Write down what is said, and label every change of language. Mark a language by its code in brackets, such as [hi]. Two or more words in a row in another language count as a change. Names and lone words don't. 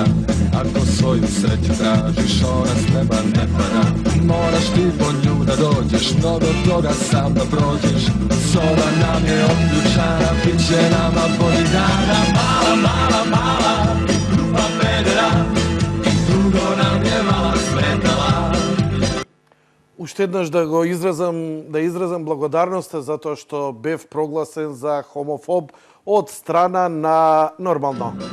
[sr] Ako svoju sreću tražiš, ona s neba ne pada. Moraš ti po nju da dođeš, no do toga sam da prođeš. Soba nam je odključana, bit će nama bolji dana. Mala, mala, mala, grupa pedera, dugo nam je mala smetala. [mk] Уште еднаш да изразам благодарноста затоа што бев прогласен за хомофоб од страна на Нормално.